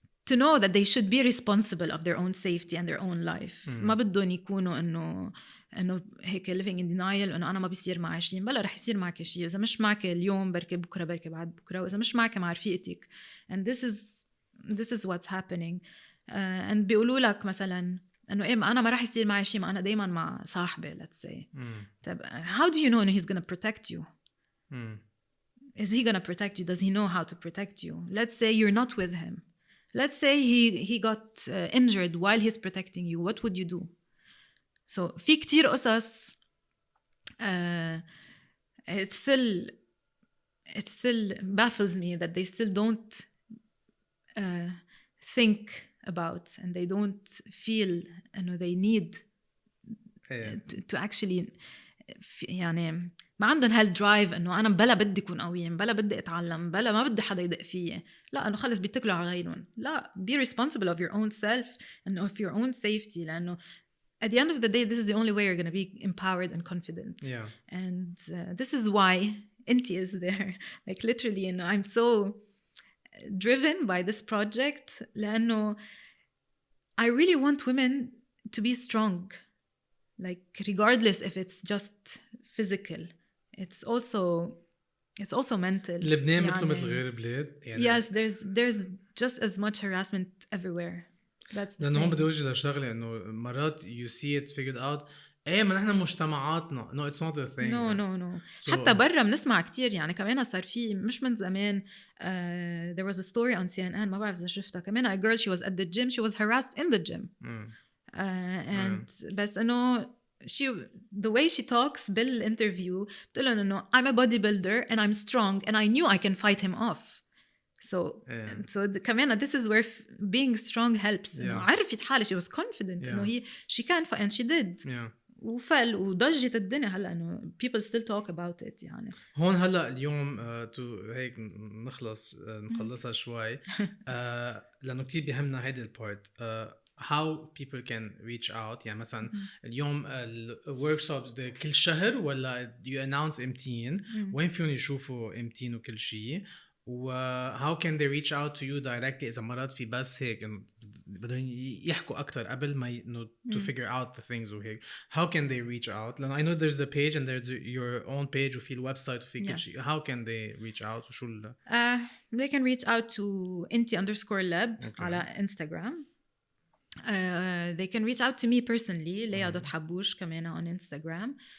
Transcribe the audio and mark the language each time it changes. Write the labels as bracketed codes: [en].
[en] to know that they should be responsible of their own safety and their own life [ar] ما بدهم يكونوا إنه هيك [en] living in denial [ar] إنه أنا ما بيصير معي شيء بلا رح يصير معك شيء إذا مش معك اليوم بركي بكرة بركي بعد بكرة وإذا مش معك مع رفيقتك [en] and this is what's happening and [ar] بيقولوا لك مثلا إنه إيه أنا ما رح يصير معي شيء ما أنا دايما مع صاحبي [en] let's say [ar] طب [en] how do you know [ar] إنه [en] he's gonna protect you is he gonna protect you? Does he know how to protect you? Let's say you're not with him. Let's say he got injured while he's protecting you. What would you do? So [ar] في كتير قصص [en] it still baffles me that they still don't think about, and they don't feel they need to actually [ar] يعني ما عندهم هالدرايف انه انا بلا بدي اكون قوية، بلا بدي اتعلم، بلا ما بدي حدا يدق فيي. لا انه خلص بيتكلوا على غيرهم. [en] لا, be responsible of your own self and of your own safety, لانه at the end of the day this is the only way you're going to be empowered and confident. And this is why Inti is there. Like literally, I'm so driven by this project لأنه I really want women to be strong, like regardless if it's just physical, it's also mental. [ar] لبنان مثل غير بلاد يعني. [en] Yes, there's just as much harassment everywhere. That's the [ar] لأنه هون [en] thing. [ar] بدي أوجه لشغلة إنه مرات [en] you see it figured out. [ar] ما نحن مجتمعاتنا [en] no it's not a thing. [ar] No. حتى برا بنسمع كتير يعني. كمان صار في مش من زمان [en] there was a story on CNN [ar] ما بعرف إذا شفتها كمان. [en] A girl, she was at the gym, she was harassed in the gym. And [ar] بس إنه [en] the way she talks بالinterview [ar] بتقول إنه [en] I'm a bodybuilder and I'm strong and I knew I can fight him off. So كمان this is where being strong helps. [ar] إنه عرفت حالها, [en] she was confident إنه she can fight, and she did. [ar] وفل وضجت الدنيا هلا إنه [en] people still talk about it [ar] يعني. هون هلا اليوم هيك نخلصها شوي لأنه كتير بيهمنا هيدا البارت. [en] how people can reach out. [ar] يعني مثلا اليوم الworkshops ده كل شهر ولا [en] you announce [ar] امتين؟ وين فيهم يشوفوا امتين وكل شيء؟ و [en] how can they reach out to you directly [ar] إذا مرات في بس هيك بدهم يحكوا أكتر قبل ما [en] to figure out the things [ar] وهيك. [en] how can they reach out؟ لأن I know there's the page and there's your own page [ar] وفي الويبسايت وفي كل شيء. [en] how can they reach out؟ وشو they can reach out to Inti_lab على Instagram. They can reach out to me personally, Lea Habbouche كمان on Instagram.